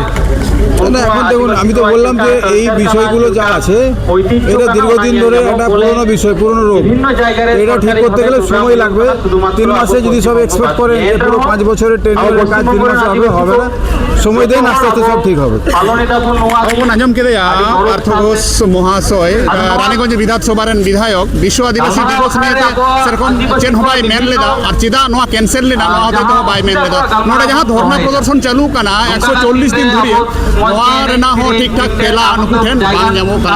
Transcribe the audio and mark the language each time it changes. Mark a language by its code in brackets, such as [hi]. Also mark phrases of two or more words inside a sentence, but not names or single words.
[bn] না এখন দেখুন আমি তো বললাম যে এই বিষয়গুলো যা আছে এটা দীর্ঘদিন ধরে একটা পুরনো বিষয়, পুরনো রোগ, এটা ঠিক করতে গেলে সময় লাগবে। 3 মাসে যদি সব এক্সপেক্ট করেন যে পুরো 5 বছরের টেনিয়ারের কাজ 3 মাসে হবে না। সময় দেন, আস্তে আস্তে সব ঠিক হবে। [sat] ᱵᱚᱱ ᱟᱸᱡᱚᱢ ᱠᱮᱫᱮᱭᱟ ᱯᱟᱨᱛᱷᱚ ᱜᱷᱳষ ᱢᱚᱦᱟᱥᱚᱭ ᱨᱟᱱᱤᱜᱚᱧᱡ ᱵᱤᱫᱷᱟᱱᱥᱚᱵᱷᱟ ᱨᱮᱱ ᱵᱤᱫᱷᱟᱭᱚᱠ ᱵᱤᱥᱥᱚ ᱟᱹᱫᱤᱵᱟᱹᱥᱤ ᱫᱤᱵᱚᱥ ᱱᱤᱭᱮᱛᱮ ᱥᱮᱨᱚᱠᱚᱢ ᱪᱮᱫ ᱦᱚᱸ ᱵᱟᱭ ᱢᱮᱱ ᱞᱮᱫᱟ ᱟᱨ ᱪᱮᱫᱟᱜ ᱱᱚᱣᱟ ᱠᱮᱱᱥᱮᱞ ᱞᱮᱱᱟ ᱱᱚᱣᱟ ᱦᱚᱛᱮ ᱛᱮᱦᱚᱸ ᱵᱟᱭ ᱢᱮᱱ ᱞᱮᱫᱟ। ᱱᱚᱰᱮ ᱡᱟᱦᱟᱸ ᱫᱷᱚᱨᱱᱟ ᱯᱨᱚᱫᱚᱨশন ᱪᱟᱹᱞᱩ ᱠᱟᱱᱟ 140 ᱫᱤᱱ ᱫᱷᱩᱨᱤᱭᱟᱹ ᱱᱚᱣᱟ ᱨᱮᱱᱟᱜ ᱦᱚᱸ ᱴᱷᱤᱠ ᱴᱷᱟᱠ ᱛᱮᱞᱟ ᱱᱩᱠᱩ ᱴᱷᱮᱱ ᱵᱟᱝ ᱧᱟᱢᱚᱜ ᱠᱟᱱᱟ।